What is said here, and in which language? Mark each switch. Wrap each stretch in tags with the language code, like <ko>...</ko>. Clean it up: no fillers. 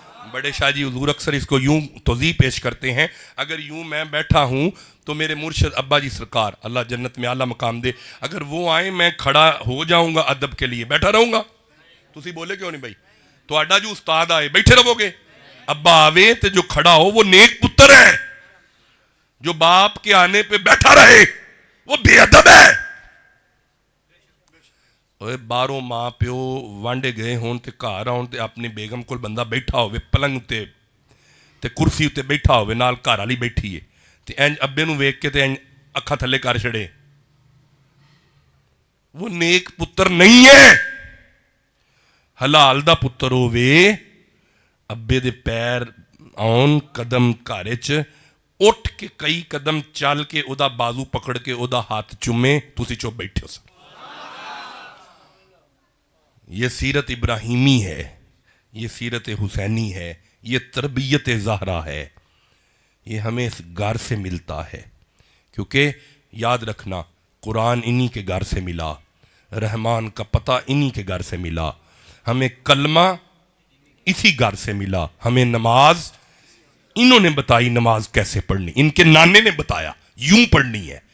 <ur>بڑے شاہ جی حضور اکثر اس کو یوں توضیح پیش کرتے ہیں اگر یوں میں بیٹھا ہوں تو میرے مرشد ابا جی سرکار اللہ جنت میں اعلیٰ مقام دے اگر وہ آئیں میں کھڑا ہو جاؤں گا ادب کے لیے بیٹھا رہوں گا.</ur> <pa>تسی بولے کیوں نہیں بھائی تو اڈا</pa> <ur>جو استاد آئے بیٹھے رہو گے ابا آوے تو جو کھڑا ہو وہ نیک پتر ہے جو باپ کے آنے پہ بیٹھا رہے وہ بے ادب ہے.</ur> <pa>باروں ماں پیو وانڈے گئے ہون تے گھر آن تے اپنی بیگم کول بندہ بیٹھا ہوئے پلنگ تے کرسی تے بیٹھا ہوئے نال گھر والی بیٹھی ہے تے انج ابے نو ویکھ کے تے انج اکھاں تھلے کر چھڑے وہ نیک پتر نہیں ہے. حلال دا پتر ہوئے ابے دے پیر آن قدم گھر وچ اٹھ کے کئی قدم چل کے او دا بازو پکڑ کے او دا ہاتھ چومے تسی چپ بیٹھے ہو سن.</pa> <ur>یہ سیرت ابراہیمی ہے یہ سیرت حسینی ہے یہ تربیت زہرا ہے. یہ ہمیں اس گھر سے ملتا ہے کیونکہ یاد رکھنا قرآن انہی کے گھر سے ملا رحمان کا پتہ انہی کے گھر سے ملا ہمیں کلمہ اسی گھر سے ملا ہمیں نماز انہوں نے بتائی نماز کیسے پڑھنی ان کے نانے نے بتایا یوں پڑھنی ہے.</ur>